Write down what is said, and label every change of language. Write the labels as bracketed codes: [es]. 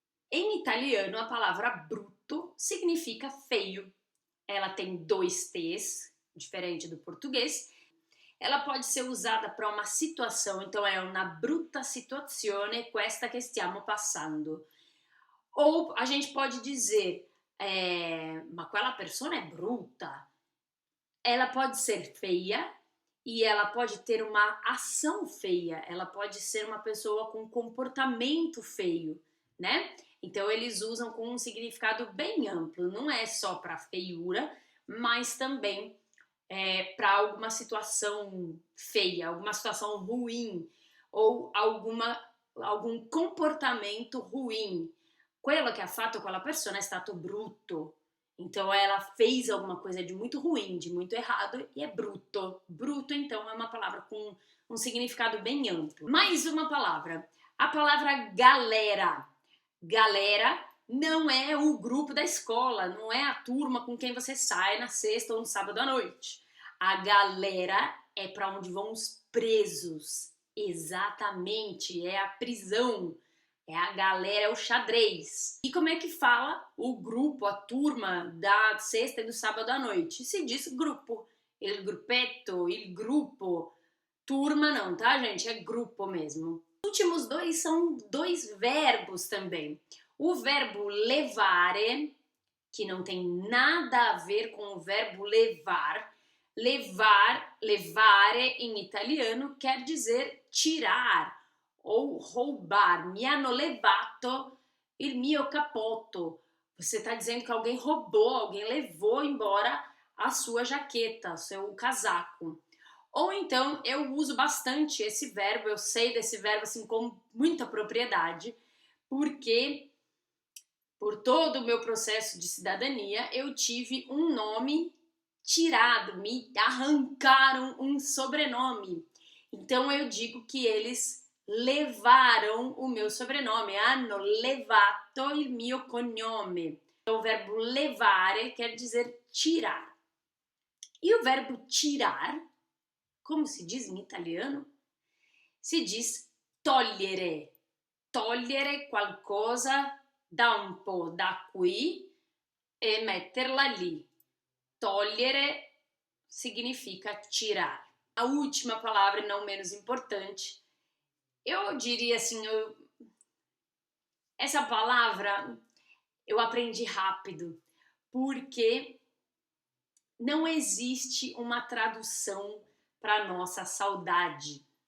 [pt] Em italiano, a palavra bruto significa feio. Ela tem 2 T's, diferente do português. Ela pode ser usada para uma situação, então [it] è una brutta situazione questa che stiamo passando. [pt] Ou a gente pode dizer, [it] ma quella persona è brutta. [pt] Ela pode ser feia e ela pode ter uma ação feia. Ela pode ser uma pessoa com comportamento feio, né? Então eles usam com um significado bem amplo. Não é só para feiura, mas também para alguma situação feia, alguma situação ruim ou algum comportamento ruim. [it] Quello che ha fatto quella persona è stato brutto. [pt] Então ela fez alguma coisa de muito ruim, de muito errado e é bruto. Bruto, então, é uma palavra com um significado bem amplo. Mais uma palavra. A palavra galera. Galera não é o grupo da escola, não é a turma com quem você sai na sexta ou no sábado à noite. A galera é para onde vão os presos. Exatamente, é a prisão. É a galera, é o xadrez. E como é que fala o grupo, a turma da sexta e do sábado à noite? [it] Se diz grupo. Il gruppetto, il gruppo. [pt] Turma não, tá, gente? É grupo mesmo. Os últimos 2 são 2 verbos também. O verbo levare, que não tem nada a ver com o verbo levar. Levare em italiano quer dizer tirar ou roubar. [it] Mi hanno levato il mio cappotto. [pt] Você está dizendo que alguém roubou, alguém levou embora a sua jaqueta, seu casaco. Ou então eu uso bastante esse verbo, eu sei desse verbo assim com muita propriedade, porque por todo o meu processo de cidadania eu tive um nome tirado, me arrancaram um sobrenome. Então eu digo que eles levaram o meu sobrenome, [it] hanno levato il mio cognome. [pt] Então o verbo levare quer dizer tirar. E o verbo tirar, como se diz em italiano? Si diz togliere. [it] Togliere qualcosa da un po' da qui e metterla lì. [pt] Togliere significa tirar. A última palavra, não menos importante, eu diria assim, essa palavra eu aprendi rápido, porque não existe uma tradução para nossa saudade.